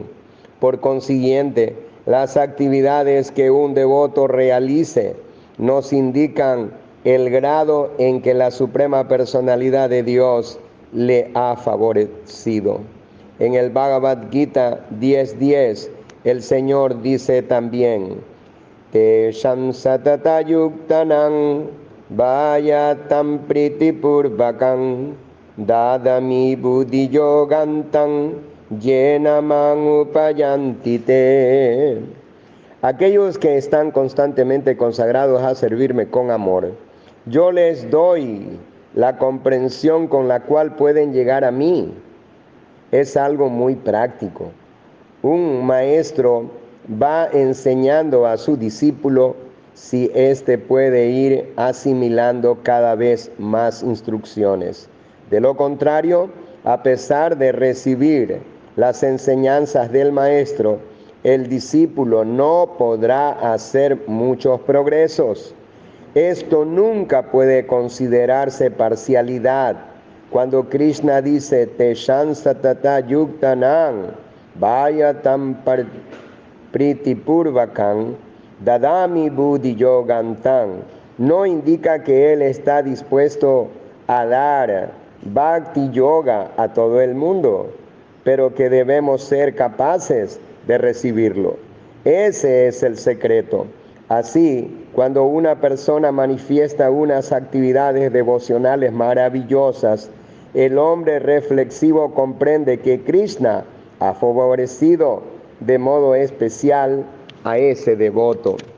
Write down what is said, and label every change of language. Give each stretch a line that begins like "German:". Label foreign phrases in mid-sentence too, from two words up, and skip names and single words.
Spanish: Por consiguiente, las actividades que un devoto realice nos indican el grado en que la Suprema Personalidad de Dios le ha favorecido. En el Bhagavad Gita 10:10, el Señor dice también:
Sanskrit: तेषां सतत युक्तानां भजतां प्रीतिपूर्वकं ददामि बुद्धि योगं तं येन मां उपयान्ति ते.
Spanish: Aquellos que están constantemente consagrados a servirme con amor, yo les doy la comprensión con la cual pueden llegar a mí. Es algo muy práctico. Un maestro va enseñando a su discípulo si éste puede ir asimilando cada vez más instrucciones. De lo contrario, a pesar de recibir las enseñanzas del maestro, el discípulo no podrá hacer muchos progresos. Esto nunca puede considerarse parcialidad. Cuando Krishna dice
Sanskrit: तेषां सतत युक्तानां भजतां प्रीतिपूर्वकं ददामि बुद्धि योगं तं,
Spanish: no indica que él está dispuesto a dar
Sanskrit: भक्ति योग
Spanish: a todo el mundo, pero que debemos ser capaces de recibirlo. Ese es el secreto. Así, cuando una persona manifiesta unas actividades devocionales maravillosas, el hombre reflexivo comprende que Krishna ha favorecido de modo especial a ese devoto.